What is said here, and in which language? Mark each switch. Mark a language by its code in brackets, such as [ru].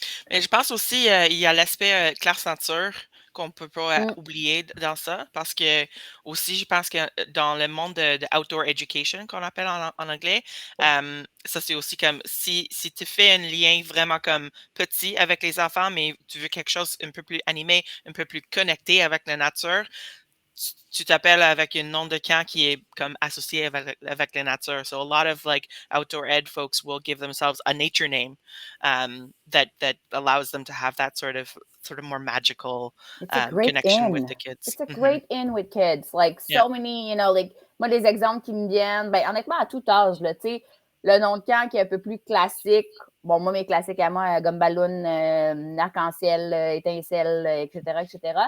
[fr] Mais je pense aussi il y a l'aspect classe nature qu'on peut pas oublier dans ça, parce que aussi je pense que dans le monde de outdoor education qu'on appelle en anglais, ça c'est aussi comme si tu fais un lien vraiment comme petit avec les enfants, mais tu veux quelque chose un peu plus animé, un peu plus connecté avec la nature, tu t'appelles avec un nom de camp qui est comme associé avec la nature. [en] So a lot of like outdoor ed folks will give themselves a nature name that allows them to have that sort of more magical connection with the kids. It's a great in with kids. Like so many, you know, like [fr] moi des exemples qui me viennent, ben honnêtement à tout âge, là, tu sais, le nom de camp qui est un peu plus classique. Bon, moi mes classiques à moi, gomme ballon, arc-en-ciel, étincelle, etc.